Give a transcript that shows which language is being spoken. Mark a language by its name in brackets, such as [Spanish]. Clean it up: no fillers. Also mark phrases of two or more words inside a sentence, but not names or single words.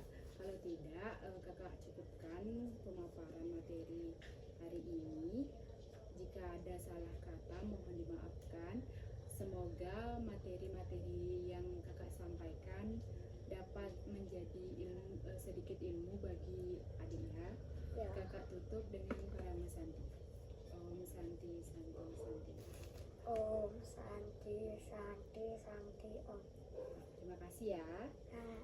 [Indonesian] Kalau tidak, kakak cukupkan pemaparan materi hari ini. Jika ada salah kata, mohon dimaafkan. Semoga materi-materi yang kakak sampaikan dapat menjadi sedikit ilmu bagi adik ya. Kakak tutup dengan kalama santi. [Sanskrit] Om Santi, Santi, Santi. Om Santi, Santi, Santi, Om. [Indonesian] Terima kasih ya.